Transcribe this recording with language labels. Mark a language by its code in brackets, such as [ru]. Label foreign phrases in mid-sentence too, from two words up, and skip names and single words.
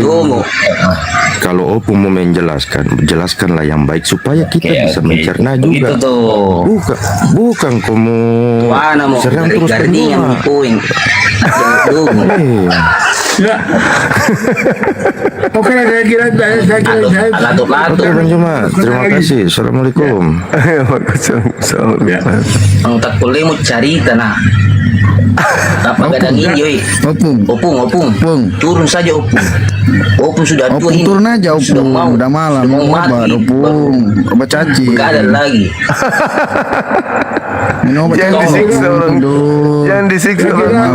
[id] Kalau Opung mau menjelaskan, jelaskanlah yang baik supaya kita bisa mencerna juga. Bukan kamu serang terus semua. Ya. Oke, saya kira. Oke, Bang Juma. Terima kasih. Assalamualaikum. Ang takpulay mo carita na. Napagandang inyo eh. Opung. Turun saja Opung. Opung sudah tua Opung ini. turun aja Opung, udah malam. Sudah mau Obat mati. Opung, obat cacing. Gak ada lagi. Minum obat Jangan cacing. disiksa orang. Tidur. Jangan disiksa orang tua.